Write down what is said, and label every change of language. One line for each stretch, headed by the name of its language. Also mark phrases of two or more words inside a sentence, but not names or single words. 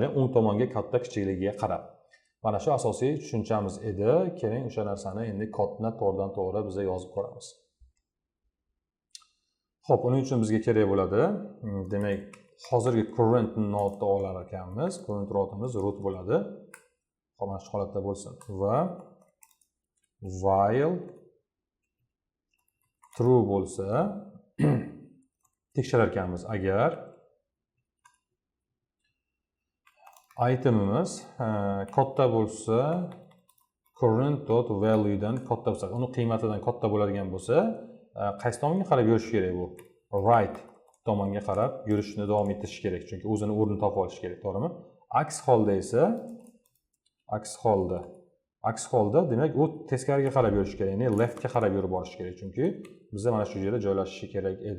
Uzbek: O'ng tomonga katta kichikligiga qarab. Mana shu asosiy tushunchamiz edi. Keling, o'sha narsani endi kodni to'g'ridan-to'g'ri biz yozib ko'ramiz. Xo'p, uning uchun bizga kerak bo'ladi. Demak, hozirgi
English: current node
Uzbek: olar ekanmiz.
English: Current nodeimiz
Uzbek: root bo'ladi. Mana shu holatda bo'lsin. Va
English: while true
Uzbek: bo'lsa tekshirar ekanmiz. Agar itemimiz katta bo'lsa current.value dan katta bo'lsa, uni qiymatidan katta bo'ladigan bo'lsa, qaysi tomonga qarab yurish kerak bu? Right tomonga qarab yurishni davom ettirish kerak, chunki o'zini o'rnini topib olish kerak, to'g'rimi? Aks holda esa aks holda demak u teskariga qarab yurish kerak, ya'ni leftga qarab yurib borish kerak, chunki bizda mana shu yerda joylashishi kerak edi.